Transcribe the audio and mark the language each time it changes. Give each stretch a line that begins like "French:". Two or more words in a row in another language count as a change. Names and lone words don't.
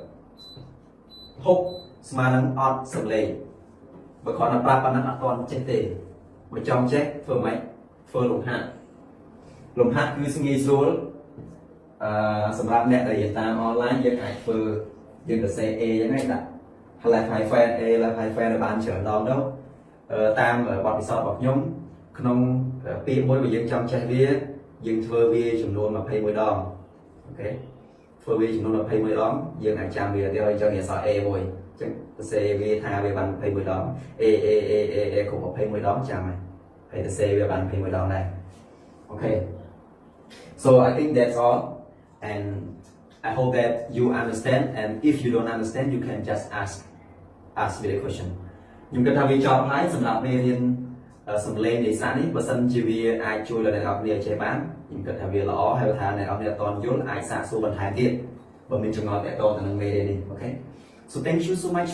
Khmer: 6 ស្មើនឹងអត់សំឡេងបើគាត់ណាប្រាប់ប៉ុណ្ណឹងអត់ទាន់ចេះទេបើចង់ចេះធ្វើម៉េចធ្វើលំហាត់គឺងាយស្រួលសម្រាប់អ្នកដែលរៀនតាម online យើងអាចធ្វើយើងទៅ say A ហ្នឹងឯងដាក់
English: left hyphen A left hyphen
Khmer: ឲ្យបាន ច្រើនដងទៅតាមបទពិសោធន៍របស់ខ្ញុំក្នុងពាក្យមួយបើយើងចង់ចេះវាយើងធ្វើវាចំនួន21ដងអូខេធ្វើវាចំនួន21ដងយើង អាចចាំវាទៅឲ្យចង់អក្សរ A មួយអញ្ចឹងទៅ say វាថាវាបាន21ដង A គ្រប់21ដងចាំហើយ ទៅ say វាបាន21ដងដែរអូខេ
English: so I think that's all and I hope that you understand and if you don't understand you can just ask me the question
Khmer: ខ្ញុំគិតថាវាចប់ហើយសម្រាប់មេរៀនសំឡេងនេសាទនេះបើសិនជាវាអាចជួយដល់អ្នកនរគ្នាចេះបានខ្ញុំគិតថាវាល្អហើយបើថាអ្នកនរគ្នាអត់ទាន់យល់អាចសាកសួរបន្ថែមទៀតបើមានចម្ងល់ទាក់ទងទៅនឹងមេរៀននេះអូខេ
English: so thank you so much